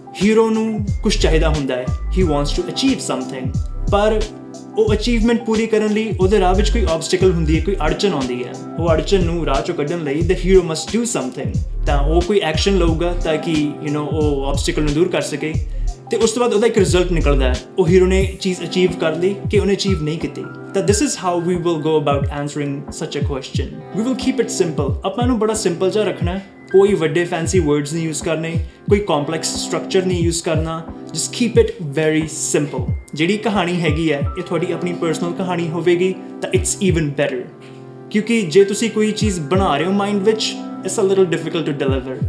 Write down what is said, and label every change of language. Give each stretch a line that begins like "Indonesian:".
Punjabi: Hero ਨੂੰ ਕੁਝ ਚਾਹੀਦਾ ਹੁੰਦਾ ਹੈ,
English: he wants to achieve something,
Punjabi: ਪਰ ਉਹ ਅਚੀਵਮੈਂਟ ਪੂਰੀ ਕਰਨ ਲਈ ਉਹਦੇ ਰਾਹ ਵਿੱਚ ਕੋਈ ਆਬਸਟੀਕਲ ਹੁੰਦੀ ਹੈ, ਕੋਈ ਅੜਚਨ ਆਉਂਦੀ ਹੈ। ਉਹ ਅੜਚਨ ਨੂੰ ਰਾਹ ਚੋਂ ਕੱਢਣ ਲਈ
English: the hero must do something,
Punjabi: ਤਾਂ ਉਹ ਕੋਈ ਐਕਸ਼ਨ ਲਊਗਾ ਤਾਂ ਕਿ ਉਹ ਆਬਸਟੀਕਲ ਨੂੰ ਦੂਰ ਕਰ ਸਕੇ ਤੇ ਉਸ ਤੋਂ ਬਾਅਦ ਉਹਦਾ ਇੱਕ ਰਿਜ਼ਲਟ ਨਿਕਲਦਾ ਹੈ। ਉਹ ਹੀਰੋ ਨੇ ਚੀਜ਼ ਅਚੀਵ ਕਰ ਲਈ ਕਿ ਉਹਨੇ ਅਚੀਵ ਨਹੀਂ ਕੀਤੀ।
English: ਤਾਂ this is how we will go about answering such a question. We will keep it simple.
Punjabi: ਆਪਾਂ ਨੂੰ ਬੜਾ ਸਿੰਪਲ ਜਿਹਾ ਰੱਖਣਾ ਹੈ, ਕੋਈ ਵੱਡੇ ਫੈਂਸੀ ਵਰਡਸ ਨਹੀਂ ਯੂਜ਼ ਕਰਨੇ, ਕੋਈ ਕੰਪਲੈਕਸ ਸਟਰਕਚਰ ਨਹੀਂ ਯੂਜ਼ ਕਰਨਾ,
English: just keep it very simple.
Punjabi: ਜਿਹੜੀ ਕਹਾਣੀ ਹੈਗੀ ਹੈ ਇਹ ਤੁਹਾਡੀ ਆਪਣੀ ਪਰਸਨਲ ਕਹਾਣੀ ਹੋਵੇਗੀ ਤਾਂ
English: it's even better,
Punjabi: ਕਿਉਂਕਿ ਜੇ ਤੁਸੀਂ ਕੋਈ ਚੀਜ਼ ਬਣਾ ਰਹੇ ਹੋ ਮਾਈਂਡ ਵਿੱਚ,
English: it's a little difficult to deliver.